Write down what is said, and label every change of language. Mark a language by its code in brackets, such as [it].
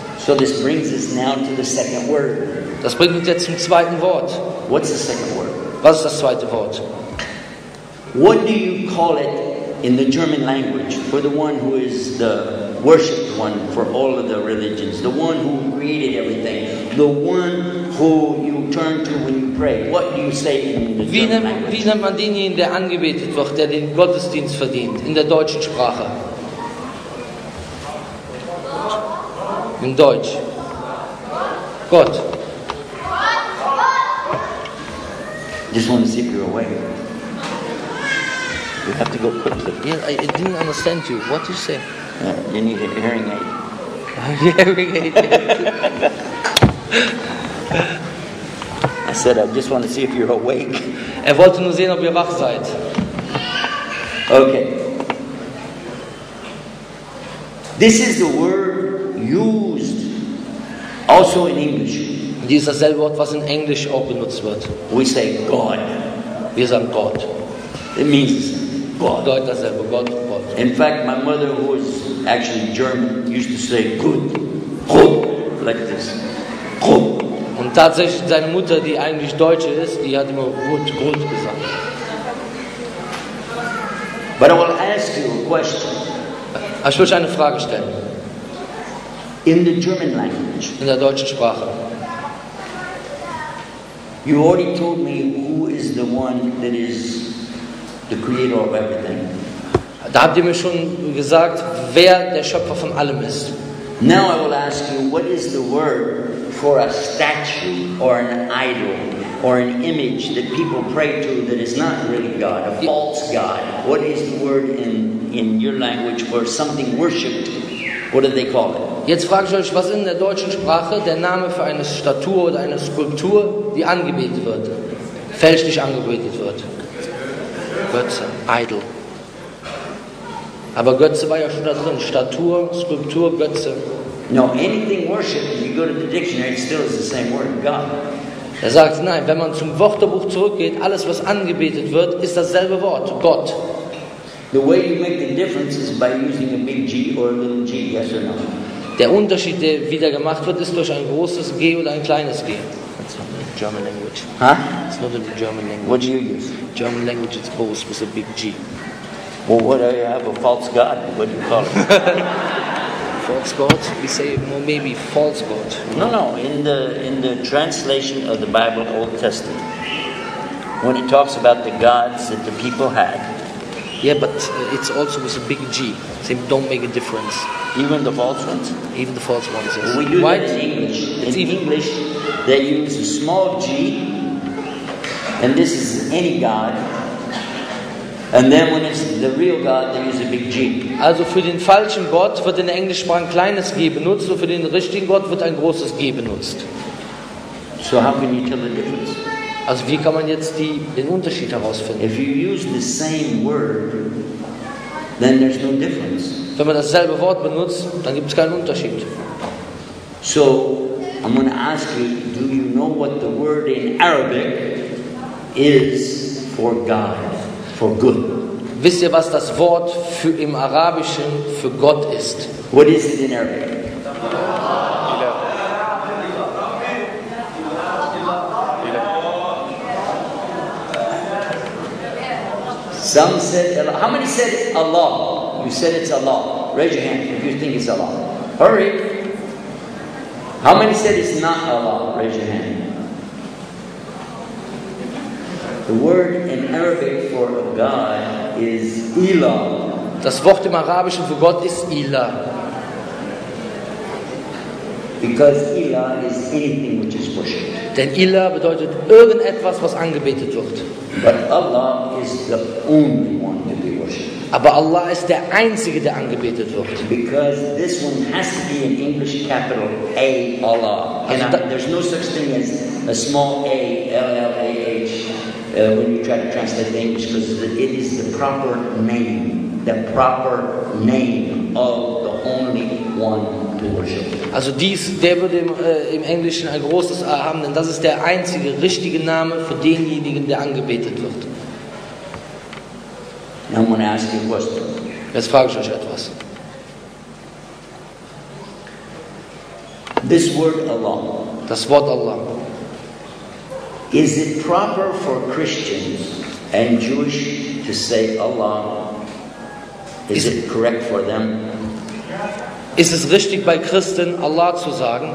[en] So this brings us now to the second word. [de] Das bringt uns jetzt zum zweiten Wort. [en] What's the second word? [de] Was ist das zweite Wort? [en] What do you call it in the German language for the one who is the worshipped one for all of the religions, the one who created everything, the one who you turn to when you pray? What do you say in the German language? [de] Wie nennt man denjenigen, der angebetet wird, der den Gottesdienst verdient, in der deutschen Sprache? In Deutsch. Gott. [en] Just want to see if you're awake. You have to go quickly. Yeah, I didn't understand you. What did you say? You need a hearing aid. Hearing aid. I said, I just want to see if you're awake. [de] Wollte nur sehen, ob ihr wach seid. [en] Okay. This is the word used also in English. [de] Dies ist dasselbe Wort, was in Englisch auch benutzt wird. [en] We say God. [de] Wir sagen Gott. [en] It means God. [de] Gott dasselbe, Gott. [en] In fact, my mother, who was actually German, used to say good, like this. Good. [de] Und tatsächlich seine Mutter, die eigentlich Deutsche ist, die hat immer gut gesagt. [en] But I will ask you a question. [de] Aber ich will euch eine Frage stellen. [en] In the German language, [de] in der deutschen Sprache. [en] You already told me who is the one that is the creator of everything. [de] Da habt ihr mir schon gesagt, wer der Schöpfer von allem ist. [en] Now I will ask you, what is the word for a statue or an idol or an image that people pray to that is not really God, a false God? What is the word in your language for something worshipped? What do they call it? [de] Jetzt frage ich euch, was ist in der deutschen Sprache der Name für eine Statue oder eine Skulptur, die angebetet wird, fälschlich angebetet wird? Götze, Idol. Aber Götze war ja schon da drin. Statue, Skulptur, Götze. [en] No, anything worshipped, if you go to the dictionary, it still is the same word, God. [de] Er sagt, nein, wenn man zum Wörterbuch zurückgeht, alles was angebetet wird, ist dasselbe Wort, Gott. [en] The way you make the difference is by using a big G or a little G, yes or no? [de] Der Unterschied, der wieder gemacht wird, ist durch ein großes G oder ein kleines G. [en] That's German language. Huh? It's It's not in the German language. What do you use? German language is both with a big G. Well, what do you have? A false god? What do you call it? False God? We say more maybe false God. No. In the translation of the Bible, Old Testament, when it talks about the gods that the people had, Yeah, but it's also with a big G. They don't make a difference. even the false ones. Even the false ones. Yes. We do Why? that in English. It's In even- English, they use a small g, and this is any god. And then when it's the real God, they use a big G. [de] Also für den falschen Gott wird in der Englischsprache ein kleines G benutzt und für den richtigen Gott wird ein großes G benutzt. [en] So how can you tell the difference? [de] Also wie kann man jetzt den Unterschied herausfinden? [en] If you use the same word, then there's no difference. [de] Wenn man dasselbe Wort benutzt, dann gibt es keinen Unterschied. [en] So I'm going to ask you, do you know what the word in Arabic is for God, for good? [de] Wisst ihr, was das Wort im Arabischen für Gott ist? [en] What is it in Arabic? Some said Allah. How many said it's Allah? You said it's Allah. Raise your hand if you think it's Allah. Hurry. How many said it's not Allah? Raise your hand. The word in Arabic for God is Ilah. [de] Das Wort im Arabischen für Gott ist Ilah. [en] Because Ilah is anything which is worshipped. [de] Denn Ilah bedeutet irgendetwas, was angebetet wird. [en] But Allah is the only one to be worshipped. [de] Aber Allah ist der Einzige, der angebetet wird. [en] Because this one has to be in English capital A, Allah. And there's no such thing as a small a, L-L-A-H, when you try to translate the English, because it is the proper name of the only one to worship. [de] Also der würde im Englischen ein großes A haben, denn das ist der einzige richtige Name für denjenigen, der angebetet wird. [en] Now I'm going to ask you a question. [de] Jetzt frage ich euch etwas. [en] This word Allah, [de] Das Wort Allah. [en] is it proper for Christians and Jewish to say Allah? Is it correct for them? [de] Ist es richtig bei Christen, Allah zu sagen?